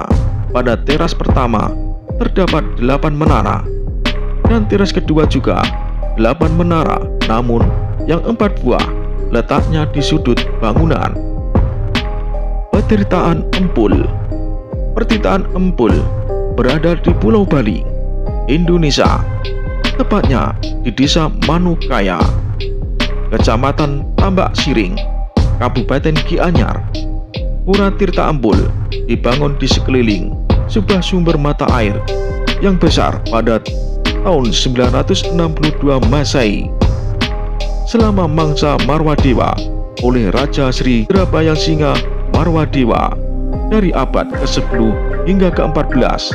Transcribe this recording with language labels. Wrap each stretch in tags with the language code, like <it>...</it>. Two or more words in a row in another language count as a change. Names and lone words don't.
<id>Pada teras pertama terdapat 8 menara dan teras kedua juga 8 menara, namun yang 4 buah letaknya di sudut bangunan. Petirtaan Empul. Petirtaan Empul berada di Pulau Bali, Indonesia, tepatnya di Desa Manukaya, Kecamatan Tambak Siring, Kabupaten Gianyar. Pura Tirta Empul dibangun di sekeliling sebuah sumber mata air yang besar pada tahun 962 Masehi selama mangsa Marwadewa oleh Raja Sri Drabayangsinga Marwadewa dari abad ke-10 hingga ke-14.</id>